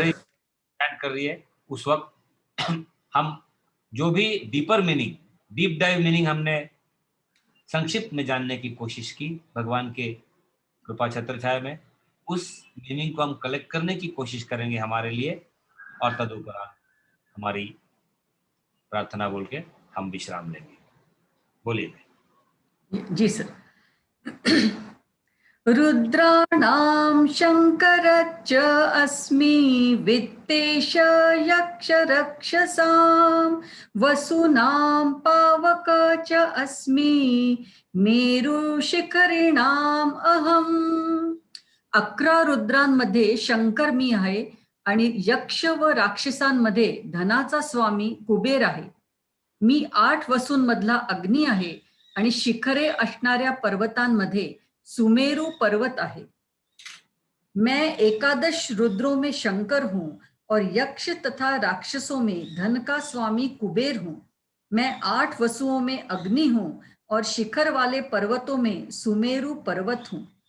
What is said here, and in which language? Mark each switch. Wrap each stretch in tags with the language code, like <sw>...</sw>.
<hi>रही कर रही है उस वक्त हम जो भी deeper meaning, deep dive meaning हमने संक्षिप्त में जानने की कोशिश की भगवान के कृपा छत्र छाया में, उस मीनिंग को हम कलेक्ट करने की कोशिश करेंगे हमारे लिए, और तदुपरांत हमारी प्रार्थना बोल के हम विश्राम लेंगे। बोलिए। जी सर।</hi> <sa>रुद्राणां शङ्करच्च अस्मि वित्तेश यक्ष रक्षसां वसूनां पावक च अस्मि मेरुशिखरिणाम् अहम्।</sa> <mr>11 रुद्रांमध्ये शंकर मी आहे आणि यक्ष व राक्षसांमध्ये धनाचा स्वामी कुबेर आहे। मी 8 वसूंमधला अग्नी आहे आणि शिखरे असणाऱ्या पर्वतांमध्ये सुमेरु पर्वत आहे।</mr> <hi>मैं 11 रुद्रों में शंकर हूँ और यक्ष तथा राक्षसों में धन का स्वामी कुबेर हूँ। मैं 8 वसुओं में अग्नि हूँ और शिखर वाले पर्वतों में सुमेरु पर्वत हूँ।</hi>